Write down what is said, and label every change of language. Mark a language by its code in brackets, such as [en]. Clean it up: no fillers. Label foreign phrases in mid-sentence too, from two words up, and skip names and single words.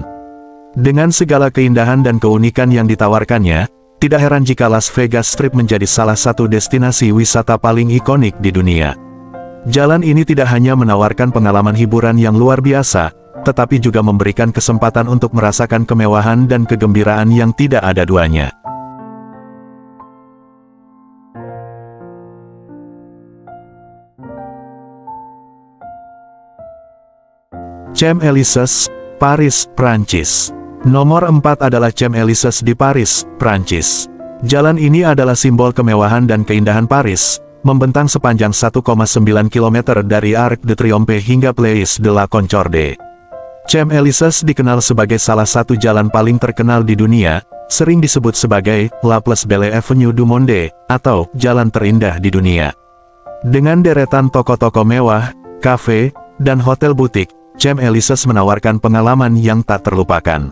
[id] Dengan segala keindahan dan keunikan yang ditawarkannya, tidak heran jika Las Vegas Strip menjadi salah satu destinasi wisata paling ikonik di dunia. Jalan ini tidak hanya menawarkan pengalaman hiburan yang luar biasa, tetapi juga memberikan kesempatan untuk merasakan kemewahan dan kegembiraan yang tidak ada duanya. Champs-Élysées, Paris, Prancis. Nomor 4 adalah Champs-Élysées di Paris, Prancis. Jalan ini adalah simbol kemewahan dan keindahan Paris, membentang sepanjang 1,9 km dari Arc de Triomphe hingga Place de la Concorde. Champs-Élysées dikenal sebagai salah satu jalan paling terkenal di dunia, sering disebut sebagai [fr] La Plus Belle Avenue du Monde, [id] atau jalan terindah di dunia. Dengan deretan toko-toko mewah, kafe, dan hotel butik, Champs-Élysées menawarkan pengalaman yang tak terlupakan.